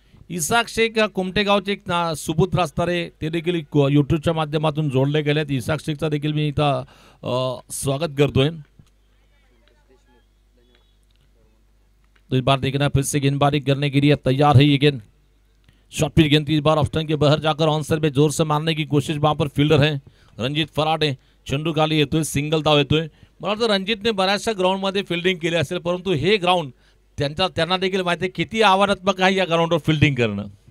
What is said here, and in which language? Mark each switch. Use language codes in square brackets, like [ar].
[mr] इसाक शेख कुमटेगावचे एक सुपुत्र असणारे ते देखील यूट्यूबच्या माध्यमातून जोडले गेलेत. इसाक शेखचा देखील मी इथं स्वागत करतोय. [hi] तो इस बार देखना फिर से गेंदबाजी करने के लिए तैयार है ये गेंद. शॉर्ट पिच गेंद इस बार ऑफ स्टंप के बाहर जाकर ऑन साइड में जोर से मारने की कोशिश. वहां पर फील्डर है रणजित फराटे. [mr] चेंडू खाली येतोय, सिंगल धाव येतोय. मला वाटतं रणजितने बऱ्याचशा ग्राउंडमध्ये फिल्डिंग केली असेल, परंतु हे ग्राउंड त्यांना देखील माहिती आहे किती आव्हानात्मक आहे या ग्राउंडवर फिल्डिंग करणं.